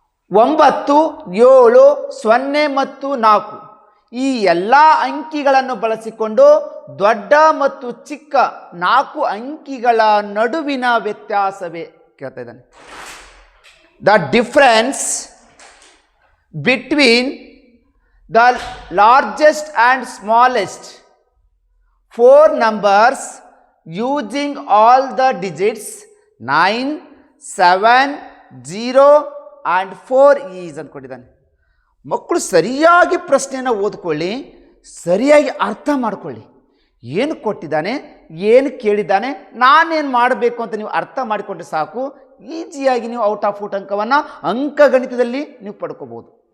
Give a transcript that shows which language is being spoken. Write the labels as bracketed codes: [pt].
[kn] 9, 7, 0 ಮತ್ತು 4 ಈ ಎಲ್ಲ ಅಂಕಿಗಳನ್ನು ಬಳಸಿಕೊಂಡು ದೊಡ್ಡ ಮತ್ತು ಚಿಕ್ಕ 4 ಅಂಕಿಗಳ ನಡುವಿನ ವ್ಯತ್ಯಾಸವೇ ಕೇಳ್ತಾ ಇದ್ದಾನೆ. [en] the difference between the largest and smallest 4 numbers using all the digits 9, 7, 0 and 4 is [kn] ಅಂದ್ಕೊಂಡಿದ್ದಾನೆ. ಮಕ್ಕಳು ಸರಿಯಾಗಿ ಪ್ರಶ್ನೆಯನ್ನು ಓದ್ಕೊಳ್ಳಿ, ಸರಿಯಾಗಿ ಅರ್ಥ ಮಾಡ್ಕೊಳ್ಳಿ. ಏನು ಕೊಟ್ಟಿದ್ದಾನೆ, ಏನು ಕೇಳಿದ್ದಾನೆ, ನಾನೇನು ಮಾಡಬೇಕು ಅಂತ ನೀವು ಅರ್ಥ ಮಾಡಿಕೊಂಡ್ರೆ ಸಾಕು. ಈಸಿಯಾಗಿ ನೀವು ಔಟ್ ಆಫ್ ಔಟ್ ಅಂಕವನ್ನು ಅಂಕಗಣಿತದಲ್ಲಿ ನೀವು ಪಡ್ಕೋಬೋದು.